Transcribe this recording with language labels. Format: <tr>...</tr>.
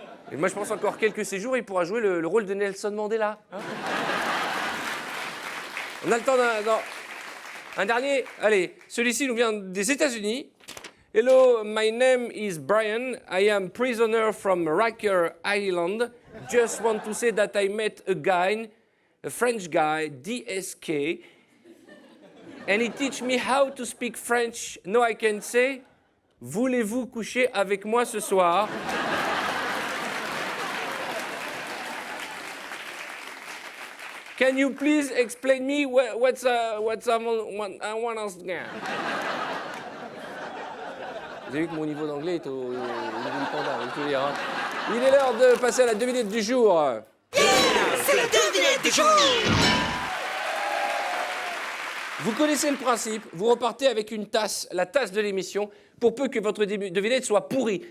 <fr>Et moi, je pense encore quelques séjours, il pourra jouer le rôle de Nelson Mandela. Hein. On a le temps un dernier. Allez, celui-ci nous vient des États-Unis.</fr> <en>Hello, my name is Brian. I am prisoner from Riker Island. Just want to say that I met a guy, a French guy, DSK, and he teach me how to speak French. No, I can say,</en> <fr>voulez-vous coucher avec moi ce soir?</fr> <en>Can you please explain me what's I want again?</en> <fr>Vous avez vu que mon niveau d'anglais est au niveau du panda, je veux dire. Hein. Il est l'heure de passer à la devinette du jour. Yeah, c'est la devinette du jour. Vous connaissez le principe, vous repartez avec une tasse, la tasse de l'émission, pour peu que votre devinette soit pourrie.</fr>